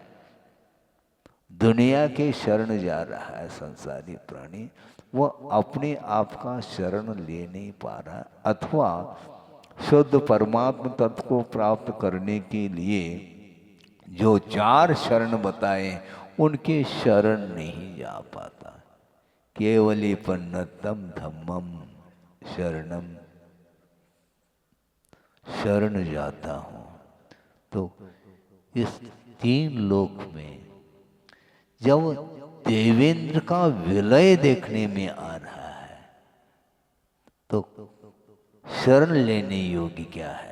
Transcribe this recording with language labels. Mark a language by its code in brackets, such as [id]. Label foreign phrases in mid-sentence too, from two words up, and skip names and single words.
[hi] दुनिया के शरण जा रहा है संसारी प्राणी, वह अपने आप का शरण ले नहीं पा रहा, अथवा शुद्ध परमात्म तत्व को प्राप्त करने के लिए जो 4 शरण बताए उनके शरण नहीं जा पाता। [pra] केवली पन्नतम धम्मम शरणम, [hi] शरण जाता हूँ। तो इस 3 लोक में जब देवेंद्र का विलय देखने में आ रहा है तो शरण लेने योग्य क्या है?